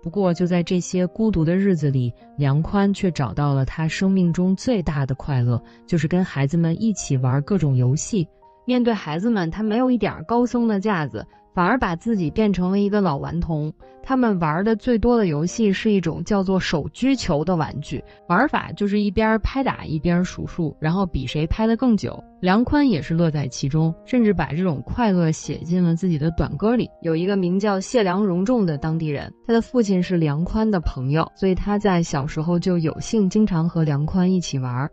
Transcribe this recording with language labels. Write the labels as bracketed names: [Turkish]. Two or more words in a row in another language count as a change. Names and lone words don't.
[Chinese] 不過就在這些孤獨的日子裡，梁寬卻找到了他生命中最大的快樂，就是跟孩子們一起玩各種遊戲。面對孩子們，他沒有一點高僧的架子，反而把自己變成了一個老頑童。他們玩的最多的遊戲是一種叫做手鞠球的玩具，玩法就是一邊拍打一邊數數，然後比誰拍得更久。梁寬也是樂在其中，甚至把這種快樂寫進了自己的短歌裡。有一個名叫謝梁榮仲的當地人，他的父親是梁寬的朋友，所以他在小時候就有幸經常和梁寬一起玩。